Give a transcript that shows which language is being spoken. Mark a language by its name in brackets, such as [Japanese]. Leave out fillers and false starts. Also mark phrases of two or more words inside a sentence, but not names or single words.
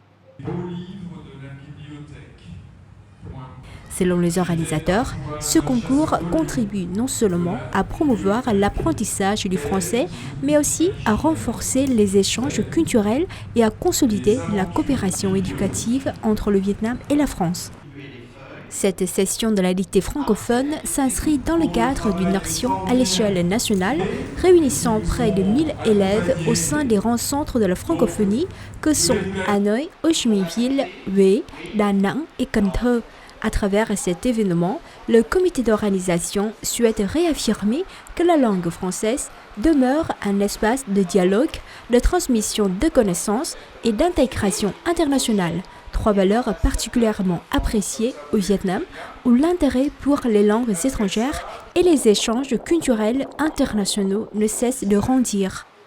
[French] Selon les organisateurs, ce concours contribue non seulement à promouvoir l'apprentissage du français, mais aussi à renforcer les échanges culturels et à consolider la coopération éducative entre le Vietnam et la France. Cette session de la dictée francophone s'inscrit dans le cadre d'une action à l'échelle nationale réunissant près de 1000 élèves au sein des grands centres de la francophonie que sont Hanoï, Ho Chi Minh Ville, Huế, Da Nang et Cần Thơ. À travers cet événement, le comité d'organisation souhaite réaffirmer que la langue française demeure un espace de dialogue, de transmission de connaissances et d'intégration internationale. Trois valeurs particulièrement appréciées au Vietnam, où l'intérêt pour les langues étrangères et les échanges culturels internationaux ne cessent de grandir.